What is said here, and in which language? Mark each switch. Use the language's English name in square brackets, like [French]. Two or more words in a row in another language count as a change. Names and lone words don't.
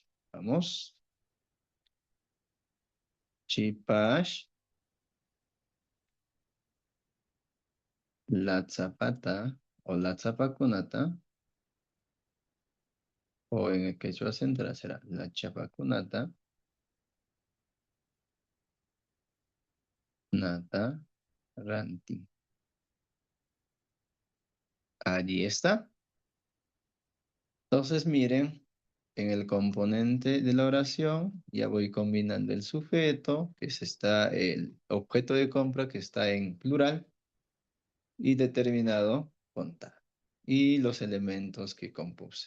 [Spanish] Vamos. Shipash, la zapata o la zapakunata, o en el quechua central será la chapakunata, [Quechua] nata, ranti. [Spanish] Allí está. Entonces, miren, en el componente de la oración ya voy combinando el sujeto, el objeto de compra que está en plural y determinado con ta, y los elementos que compuse.